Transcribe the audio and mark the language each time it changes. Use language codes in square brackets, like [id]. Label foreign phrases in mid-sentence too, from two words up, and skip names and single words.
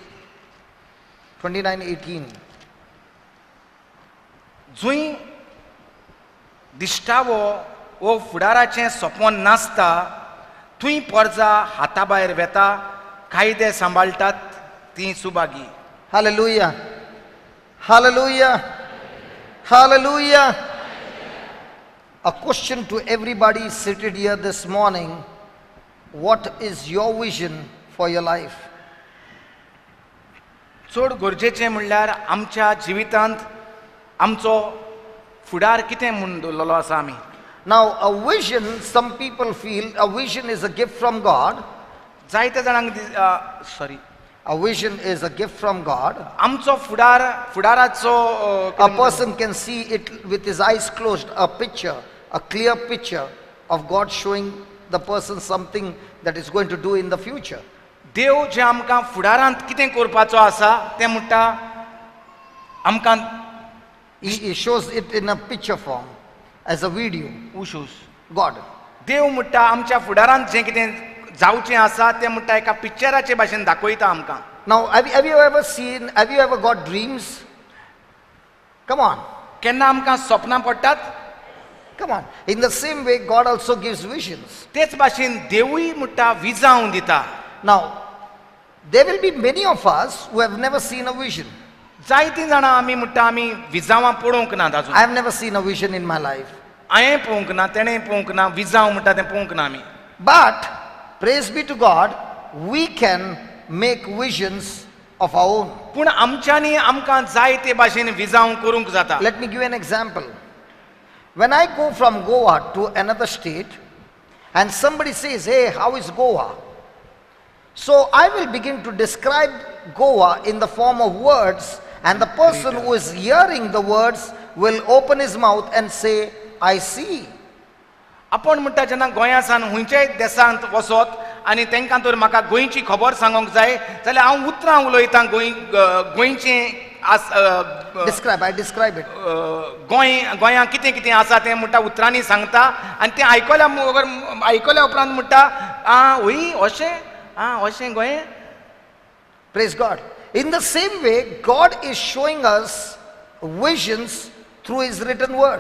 [kok] 29:18. जूंय दिश्टावो वो फुडाराचें सपन नासता, थंय परजा हाता भायर वेता, कायदे सांबाळटात तीं सुभागी. [en] Hallelujah. Hallelujah. Hallelujah. A question to everybody seated here this morning. What is your vision for your life? [kok] चड गरजेचें म्हणल्यार आमच्या जिवितांत आमचो फुडार कितें म्हूण दवरलेलो आसा आमी. [en] Now, a vision, some people feel a vision is a gift from God. [kok] जायते जाणांक [en] A vision is a gift from God. [kok] आमचो फुडाराचो [en] A person can see it with his eyes closed, a picture, a clear picture of God showing the person something that is going to do in the future. [kok] देव जे आमकां फुडारांत कितें करपाचो आसा तें म्हणटा आमकां [en] He shows it in a picture form, as a video. उशूस. God. [kok] देव म्हणटा आमच्या फुडारांत जें कितें जावचें आसा तें म्हणटा एका पिक्चराचे भाशेन दाखयता आमकां. [en] Now, have you ever got dreams? Come on. [kok] केन्ना आमकां सपनां पडटात? [en] Come on. In the same way, God also gives visions. [kok] तेच भाशेन देवूय म्हणटा विजावन दिता. [en] Now, there will be many of us who have never seen a vision. [kok] जायतीं जाणां आमी म्हणटा आमी विजावां पळोवंक नात आजून. [en] I have never seen a vision in my life. [kok] हांवें पळोवंक ना, तेणें पळोवंक ना, विजाव म्हणटा तें पळोवंक ना आमी. [en] But, praise be to God, we can make visions of our own. [kok] पूण आमच्यांनी आमकां जाय ते भाशेन विजाव करूंक जाता. [en] Let me give you an example. When I go from Goa to another state and somebody says, hey, how is Goa? So I will begin to describe Goa in the form of words, and the person who is hearing the words will open his mouth and say, I see. [kok] आपण म्हणटा जेन्ना गोंयासान खंयच्याय देशांत वचत आनी तांकां तर म्हाका गोंयची खबर सांगूंक जाय जाल्यार हांव उतरां उलयतां गोंयचें [en] I describe it. [kok] गोंयां कितें कितें आसा तें म्हणटा उतरांनी सांगता आनी तें आयकल्या उपरांत म्हणटा हय अशें गोंय. [en] Praise God. In the same way, God is showing us visions through His written word.